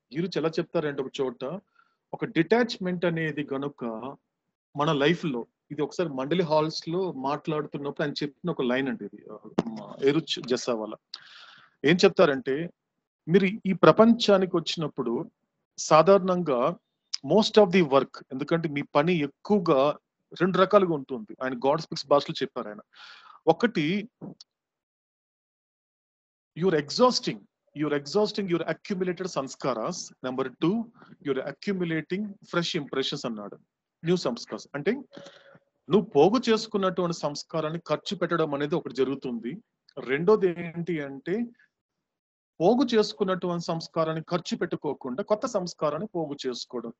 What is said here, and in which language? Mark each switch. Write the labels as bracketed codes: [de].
[te] ఈరు ఎలా చెప్తారంటే ఒక చోట ఒక డిటాచ్మెంట్ అనేది గనుక మన లైఫ్ లో, ఇది ఒకసారి మండలి హాల్స్ లో మాట్లాడుతున్నప్పుడు ఆయన చెప్పిన ఒక లైన్ అండి. ఇది ఎరుచ్ జస్సావాలా ఏం చెప్తారంటే, మీరు ఈ ప్రపంచానికి వచ్చినప్పుడు సాధారణంగా మోస్ట్ ఆఫ్ ది వర్క్, ఎందుకంటే మీ పని ఎక్కువగా 2 రకాలుగా ఉంటుంది. ఆయన గాడ్ స్పీక్స్ భాషలో చెప్పారు ఆయన. ఒకటి, [en] you're exhausting your accumulated sanskaras. Number 2, you're accumulating fresh impressions [te] అన్నాడు. న్యూ సంస్కార్స్ అంటే నువ్వు పోగు చేసుకున్నటువంటి సంస్కారాన్ని ఖర్చు పెట్టడం అనేది ఒకటి జరుగుతుంది. రెండోది ఏంటి అంటే పోగు చేసుకున్నటువంటి సంస్కారాన్ని ఖర్చు పెట్టుకోకుండా కొత్త సంస్కారాన్ని పోగు చేసుకోవడం.